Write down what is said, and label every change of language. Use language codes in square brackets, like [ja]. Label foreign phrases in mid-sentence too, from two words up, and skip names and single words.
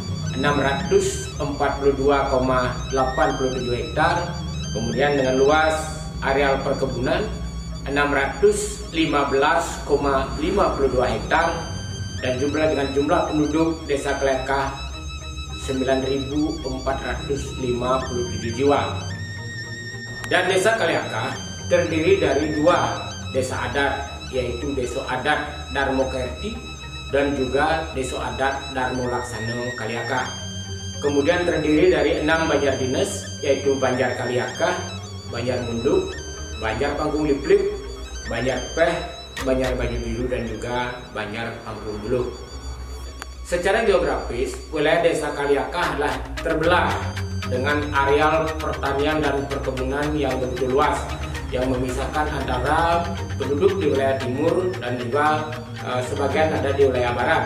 [id] 642,87 hektar, kemudian dengan luas areal perkebunan 615,52 hektar, dan dengan jumlah penduduk Desa Kaliaka 9.457 jiwa. Dan Desa Kaliaka terdiri dari dua desa adat, yaitu Desa Adat Darmo Kerti dan juga Desa Adat Darmo Laksana Kaliaka. Kemudian terdiri dari 6 banjar dinas, yaitu Banjar Kaliaka, Banjar Munduk, Banjar Panggung Liplip, Banjar Peh, Banjar Baju Biru, dan juga Banjar Panggung Bulu. Secara geografis, wilayah Desa Kaliaka adalah terbelah dengan areal pertanian dan perkebunan yang begitu luas, yang memisahkan antara penduduk di wilayah timur dan juga sebagian ada di wilayah barat.